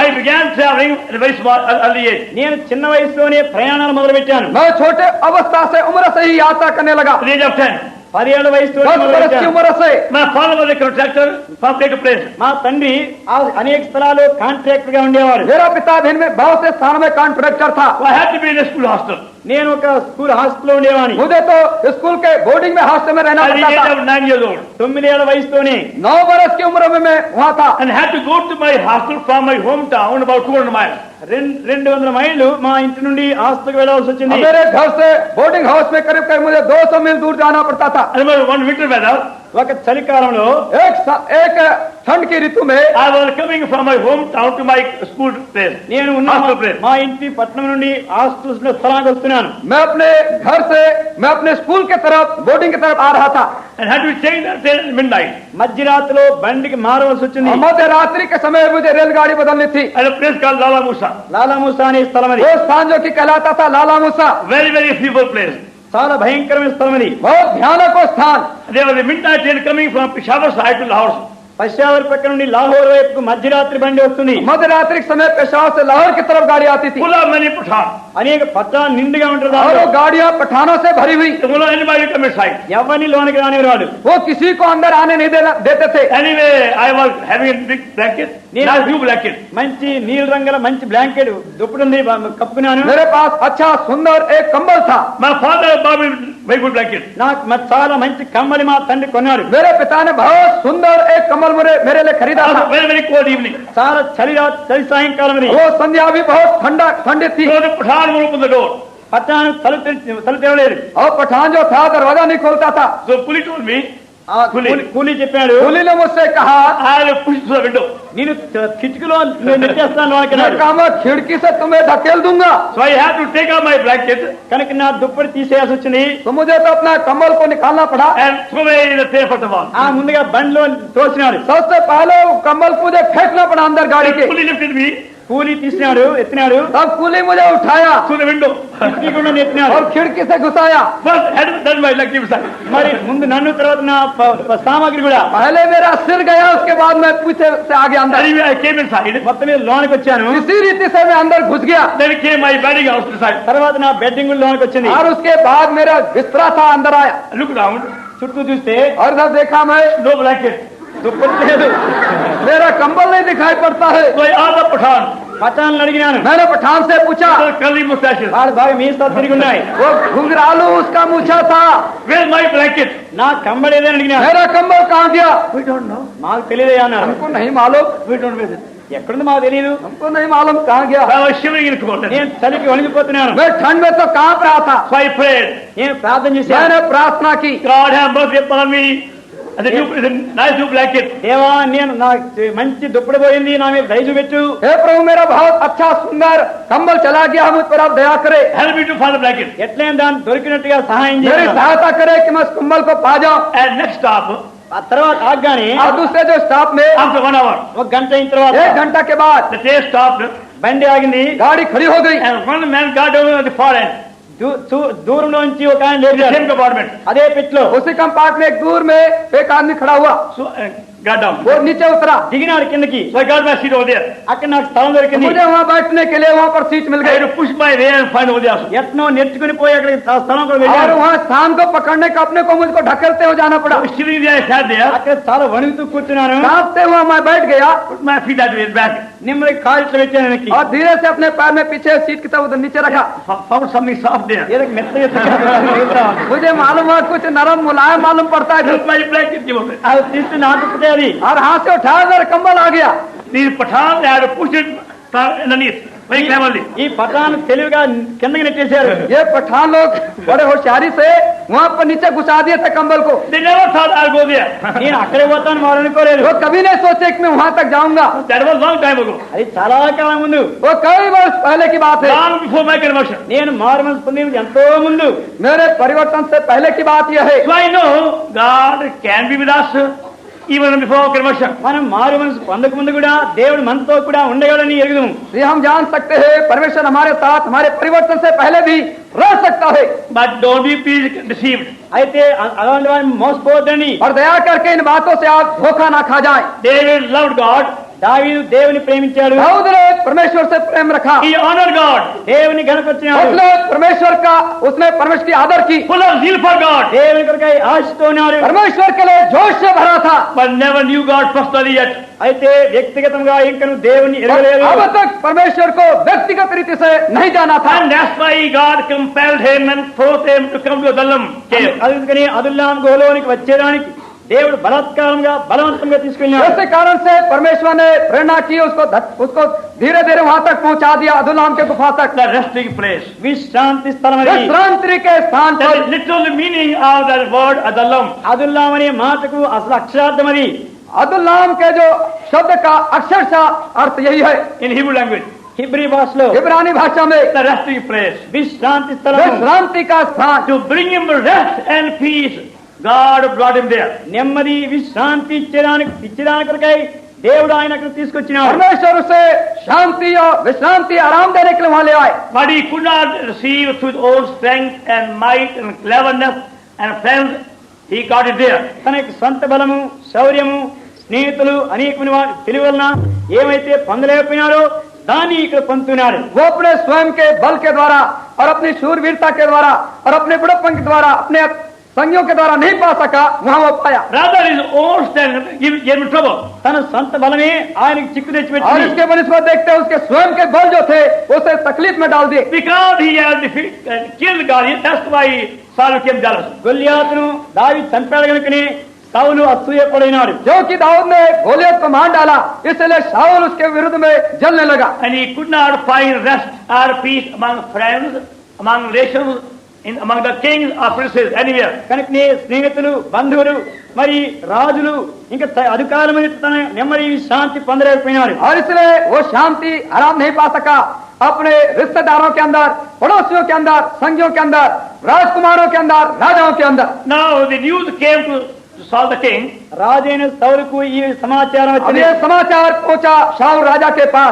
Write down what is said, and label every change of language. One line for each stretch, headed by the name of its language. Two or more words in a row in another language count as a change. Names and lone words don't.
English: I began traveling at a very small early age.
Telugu: నేను చిన్న వయసులోనే ప్రయాణాలు మొదలు పెట్టాను.
Hindi: मैं छोटे अवस्था से उम्र से ही यात्रा करने लगा.
English: At the age of 10.
Telugu: 17 వయసులో 10 మొదలు
Hindi: वर्ष की
Telugu: పెట్టాను.
Hindi: उम्र से
English: My father was a contractor from place to place.
Telugu: మా తండ్రి అనేక స్థలాల్లో కాంట్రాక్టర్ గా ఉండేవాడు.
Hindi: मेरा पिता दिन में बहुत से स्थानों में कॉन्ट्रैक्टर था.
English: So I had to be in a school hostel.
Telugu: నేను ఒక స్కూల్ హాస్టల్లో ఉండేవాడిని.
Hindi: मुझे तो स्कूल के बोर्डिंग में हॉस्टल में रहना
English: At the
Hindi: पड़ता
English: age
Hindi: था.
English: of 9 years old.
Telugu: 9 ఏళ్ల వయసులోనే
Hindi: 9 वर्ष की उम्र में मैं वहाँ था.
English: And had to go to my hostel from my hometown about 200 miles.
Telugu: 200 మైళ్ళు మా ఇంటి నుండి హాస్టల్కి వెళ్ళాల్సి వచ్చింది.
Hindi: अब मेरे घर से
English: boarding house
Hindi: में करीब करीब मुझे 200 मील दूर जाना पड़ता था.
English: And one winter weather,
Telugu: ఒక చలికాలంలో
Hindi: एक ठंड की ऋतु में
English: I was coming from my hometown to my school place.
Telugu: నేను ఉన్న
English: Hostel place.
Telugu: మా ఇంటి పట్టణం నుండి హాస్టల్ స్థలానికి వస్తున్నాను.
Hindi: मैं अपने घर से मैं अपने स्कूल के तरफ बोर्डिंग की तरफ आ रहा था.
English: And had to change that train at midnight.
Telugu: మధ్యరాత్రిలో బండికి మారవలసి వచ్చింది.
Hindi: और मध्य रात्रि के समय मुझे रेलगाड़ी बदलनी थी.
English: At a place called Lala Musa.
Telugu: లాలామూసా అనే స్థలం అది.
Hindi: वो स्थान जो कि कहलाता था लाला मूसा.
English: Very, very fearful place.
Telugu: చాలా భయంకరమైన స్థలం అది.
Hindi: बहुत भयानक वो स्थान.
English: There was a midnight train coming from Peshawar side to Lahore.
Telugu: పశ్చావర్ పక్క నుండి లాహోర్ వైపుకు మధ్యరాత్రి బండి వస్తుంది.
Hindi: मध्य रात्रि के समय पेशावर से लाहौर की तरफ गाड़ी आती थी.
English: Full of many Pathan.
Telugu: అనేక పట్టాలు నిండుగా ఉంటుంది.
Hindi: और वो गाड़ियां पठानों से भरी हुई.
English: So no anybody come inside.
Telugu: ఎవరిని లోనికి రానివాడు.
Hindi: वो किसी को अंदर आने नहीं देते थे.
English: Anyway, I was having a big blanket. Not new blanket.
Telugu: మంచి నీల రంగుల మంచి బ్లాంకెట్ దుప్పటి ఉంది, కప్పుకున్నాను.
Hindi: मेरे पास अच्छा सुंदर एक कंबल था.
English: My father bought me very good blanket.
Telugu: నాకు చాలా మంచి కమ్మలి మా తండ్రి కొన్నాడు.
Hindi: मेरे पिता ने बहुत सुंदर एक कंबल मेरे लिए खरीदा था.
English: Very, very cold evening.
Telugu: చాలా చలి సాయంకాలం అది.
Hindi: वो संध्या भी बहुत ठंडी थी.
English: So the Pathan will open the door.
Telugu: పట్టాను తలుపు తెరవలేదు.
Hindi: और पठान जो था दरवाजा नहीं खोलता था.
English: So police told me,
Telugu: కూలీ చెప్పాడు,
Hindi: पुलिस ने मुझसे कहा
English: I will push through the window.
Telugu: నేను కిటికీలో నెట్టేస్తాను లోనికి
Hindi: मैं
Telugu: అన్నాడు.
Hindi: कहा मैं खिड़की से तुम्हें धकेल दूंगा.
English: So I had to take out my blanket
Telugu: కనుక నా దుప్పటి తీసేయాల్సి వచ్చింది.
Hindi: तो मुझे तो अपना कंबल को निकालना पड़ा.
English: and throw away in the train first of all.
Telugu: ముందుగా బండిలో తోసినాడు.
Hindi: सबसे पहले वो कंबल को मुझे फेंकना पड़ा अंदर गाड़ी के.
English: Police lifted me
Telugu: కూలీ తీసినాడు, ఎత్తినాడు,
Hindi: तब कुली मुझे उठाया
English: through the window.
Telugu: కిటికీ గుండా నెట్టినాడు.
Hindi: और खिड़की से घुसाया.
English: First had done my lucky side.
Telugu: మరి ముందు నన్ను, తర్వాత నా సామాగ్రి కూడా.
Hindi: पहले मेरा सिर गया, उसके बाद मैं पीछे से आगे अंदर.
English: Anyway, I came inside.
Telugu: మొత్తం మీద లోనికి వచ్చాను.
Hindi: इसी रीति से मैं अंदर घुस गया.
English: Then came my bedding house inside.
Telugu: తర్వాత నా బెడ్డింగ్ లోనికి వచ్చింది.
Hindi: और उसके बाद मेरा बिस्तरा था अंदर आया.
English: I looked around.
Telugu: చుట్టూ చూస్తే
Hindi: और जब देखा मैं
English: No blanket.
Telugu: దుప్పటి లేదు.
Hindi: मेरा कंबल नहीं दिखाई पड़ता है.
English: So I asked the Pathan.
Telugu: పట్టాలను అడిగినాను.
Hindi: मैंने पठान से पूछा.
English: So curly mustaches.
Telugu: వాడు బాగా మీసా తిరిగి ఉన్నాయి.
Hindi: वो घुंघरालू उसका मूछा था.
English: Where's my blanket?
Telugu: నా కంబడేదని అడిగినాను.
Hindi: मेरा कंबल कहाँ गया?
English: We don't know.
Telugu: మాకు తెలియదయ్యా అన్నారు.
Hindi: हमको नहीं मालूम.
English: We don't know.
Telugu: ఎక్కడుంది మాకు తెలియదు.
Hindi: हमको नहीं मालूम कहाँ गया.
English: I was shivering in cold.
Telugu: నేను చలికి వణికిపోతున్నాను.
Hindi: मैं ठंड में तो कांप रहा था.
English: So I prayed.
Telugu: నేను ప్రార్థన చేశాను.
Hindi: मैंने प्रार्थना की.
English: God have mercy upon me. And the nice new blanket.
Telugu: దేవా, నేను నా మంచి దుప్పటి పోయింది, నా మీద దయ చూపెట్టు.
Hindi: हे प्रभु, मेरा बहुत अच्छा सुंदर कंबल चला गया, मुझ पर आप दया करे.
English: Help me to find the blanket.
Telugu: ఎట్లయినా దాన్ని దొరికినట్టుగా సహాయం
Hindi: मेरी
Telugu: చేయాలి.
Hindi: सहायता करे कि मैं उस कंबल को पा जाऊं.
English: And next stop,
Telugu: ఆ తర్వాత ఆగ్గానే
Hindi: और दूसरे जो स्टॉप में
English: after 1 hour,
Telugu: ఒక గంట అయిన తర్వాత
Hindi: 1 घंटा के बाद
English: the train stopped.
Telugu: బండి ఆగింది.
Hindi: गाड़ी खड़ी हो गई.
English: And one man got down at the far end.
Telugu: దూరంలో నుంచి ఒక ఆయన
English: The
Telugu: లేచాడు.
English: same compartment.
Telugu: అదే పెట్లో
Hindi: उसी कंपार्टमेंट में एक दूर में एक आदमी खड़ा हुआ.
English: So got down.
Hindi: वो नीचे उतरा.
Telugu: దిగినాడు కిందకి.
English: So I got my seat over there.
Telugu: అక్కడ నాకు స్థలం దొరికింది.
Hindi: मुझे वहाँ बैठने के लिए वहाँ पर सीट मिल
English: I
Hindi: गई.
English: had to push my way and find over there also.
Telugu: ఎట్నో నెట్టుకుని పోయి అక్కడికి స్థలం కూడా
Hindi: और
Telugu: వెళ్ళాను.
Hindi: वहाँ स्थान को पकड़ने का अपने को मुझको ढकेलते हुए जाना पड़ा.
English: Shivering there, I sat there.
Telugu: అక్కడ చాలా వణుకుతూ కూర్చున్నాను.
Hindi: कांपते हुए मैं बैठ गया
English: Put my feet that way back.
Telugu: నిమ్మడి కాలు ఇట్లా పెట్టాను వెనక్కి.
Hindi: और धीरे से अपने पैर में पीछे सीट की तरफ उधर नीचे रखा.
English: Found something soft there.
Telugu: ఏదో మెత్తగా మిగులుతా ఉంది.
Hindi: मुझे मालूम हुआ कुछ नरम मुलायम मालूम पड़ता है.
English: Just my blanket came over.
Telugu: అది తీస్తే నా దుప్పటే అది.
Hindi: और हाथ से उठाया मेरा कंबल आ गया.
English: The Pathan had to push it underneath. very cleverly.
Telugu: ఈ పఠాన్ తెలివిగా కిందకి నెట్టేశారు.
Hindi: ये पठान लोग बड़े होशियारी से वहाँ पर नीचे घुसा दिए थे कंबल को।
English: They never thought I'll go there.
Telugu: నేను అక్కడే పోతాను వారు అనుకోలేదు.
Hindi: वो कभी नहीं सोचे कि मैं वहाँ तक जाऊंगा।
English: That was long time ago.
Telugu: అది చాలా కాలం ముందు,
Hindi: वो कई वर्ष पहले की बात है।
English: Long before my conversion.
Telugu: నేను మారు మనసు పొందినది ఎంతో ముందు.
Hindi: मेरे परिवर्तन से पहले की बात यह है।
English: So I know God can be with us even before conversion.
Telugu: మనం మారు మనసు పొందక ముందు కూడా దేవుడు మనతో కూడా ఉండగలని ఎరుగుదాము.
Hindi: ये हम जान सकते हैं परमेश्वर हमारे साथ हमारे परिवर्तन से पहले भी रह सकता है।
English: But don't be please deceived.
Telugu: అయితే అలాంటి వారిని మోసపోవద్దని.
Hindi: और दया करके इन बातों से आप धोखा ना खा जाएं।
English: David loved God.
Telugu: దావీదు దేవుని ప్రేమించాడు.
Hindi: दाऊद ने परमेश्वर से प्रेम रखा।
English: He honored God.
Telugu: దేవుని గణపరిచాడు.
Hindi: उसने परमेश्वर की आदर की।
English: Full of zeal for God.
Telugu: దేవుని కొరకై ఆశతో ఉన్నాడు.
Hindi: परमेश्वर के लिए जोश से भरा था।
English: But never knew God personally yet.
Telugu: అయితే వ్యక్తిగతంగా ఇంకను దేవుని
Hindi: और
Telugu: ఎరగలేదు.
Hindi: अब तक परमेश्वर को व्यक्तिगत रीति से नहीं जाना था।
English: And that's why God compelled him and forced him to come to Adullam cave.
Telugu: అందుకని అదుల్లాం గుహలోనికి వచ్చేదానికి దేవుడు బలాత్కారంగా బలవంతంగా తీసుకెళ్ళాడు.
Hindi: इसी कारण से परमेश्वर ने प्रेरणा की, उसको धीरे धीरे वहां तक पहुंचा दिया, अदुल्लाम के गुफा तक।
English: The resting place.
Telugu: విశ్రాంతి స్థలం అది.
Hindi: विश्रांति के स्थान
English: That
Hindi: पर
English: is literal meaning of that word Adullam.
Telugu: అదుల్లాం అనే మాటకు అసలు అక్షరార్థం అది.
Hindi: अदुल्लाम के जो शब्द का अक्षरशः अर्थ यही है।
English: In Hebrew language.
Telugu: హిబ్రీ భాషలో
Hindi: इब्रानी भाषा में
English: The resting place.
Telugu: విశ్రాంతి స్థలం.
Hindi: विश्रांति का स्थान।
English: To bring him rest and peace, God brought him there.
Telugu: నెమ్మది విశ్రాంతి ఇచ్చడానికి కొరకై దేవుడు ఆయనకు తీసుకొచ్చినాడు.
Hindi: परमेश्वर उसे शांति और विश्रांति आराम देने के लिए वहां ले आए।
English: But he could not receive through his own strength and might and cleverness and friends. He got it there.
Telugu: తన యొక్క సొంత బలము, శౌర్యము, స్నేహితులు అనేకమైన వారి తెలివి వలన ఏమైతే పొందలేకపోయినారో దాన్ని ఇక్కడ పొందుతున్నాడు.
Hindi: वो अपने स्वयं के बल के द्वारा और अपनी शूरवीरता के द्वारा और अपने बुढ़प्पन के द्वारा अपने संगियों के द्वारा नहीं पा सका, वहां वो पाया।
English: Rather his own strength gave him trouble.
Telugu: తన సొంత బలమే ఆయనకు చిక్కు
Hindi: और
Telugu: తెచ్చిపెట్టింది.
Hindi: इसके बनिस्बत देखते हैं उसके स्वयं के बल जो थे उसे तकलीफ में डाल दिए।
English: Because he had killed Goliath, that's why Saul became jealous.
Telugu: గొల్లియాతును దావీదు చంపాడు కనుకనే సౌలు అసూయపడినాడు.
Hindi: जो कि दाऊद ने गोलियत को मार डाला, इसलिए शाऊल उसके विरुद्ध में जलने लगा।
English: And he could not find rest or peace among friends, among relations, among the kings or princes, anywhere.
Telugu: కనుకనే స్నేహితులు, బంధువులు, మరి రాజులు ఇంకా అధికారుల మీద తన నెమ్మది శాంతి పొందలేకపోయినాడు.
Hindi: और इसलिए वो शांति आराम नहीं पा सका अपने रिश्तेदारों के अंदर, पड़ोसियों के अंदर, संगियों के अंदर, राजकुमारों के अंदर, राजाओं के अंदर।
English: Now the news came to Saul the king.
Telugu: రాజైన సౌలుకు ఈ సమాచారం
Hindi: अब
Telugu: వచ్చింది.
Hindi: ये समाचार पहुंचा शाऊल राजा के पास।